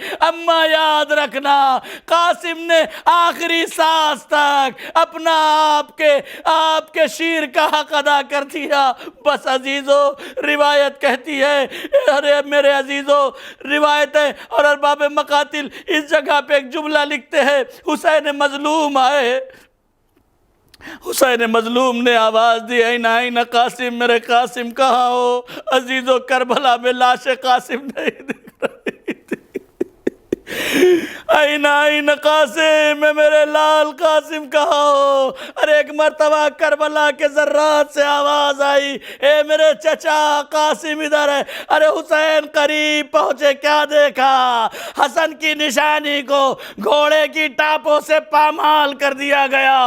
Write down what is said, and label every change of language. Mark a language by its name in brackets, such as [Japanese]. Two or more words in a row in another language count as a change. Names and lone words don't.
[Urdu] اماں یاد رکھنا, قاسم نے آخری سانس تک اپنا آپ کے شیر کا حق ادا کر دیا. بس عزیزو روایت کہتی ہے, ارے میرے عزیزو روایتیں اور ارباب مقاتل اس جگہ پہ ایک جملہ لکھتے ہیں, حسین مظلوم آئے, حسین مظلوم نے آواز دی [Arabic] این این [Urdu] قاسم, میرے قاسم کہاں ہو؟ عزیزو کربلا میں لاش قاسم نہیں دکھ رہی تھی. [Arabic] این این قاسم, [Urdu] میرے لال قاسم کہاں ہو؟ ارے ایک مرتبہ کربلا کے ذرات سے آواز آئی, اے میرے چچا قاسم ادھر ہے. ارے حسین قریب پہنچے, کیا دیکھا؟ حسن کی نشانی کو گھوڑے کی ٹاپوں سے پامال کر دیا گیا.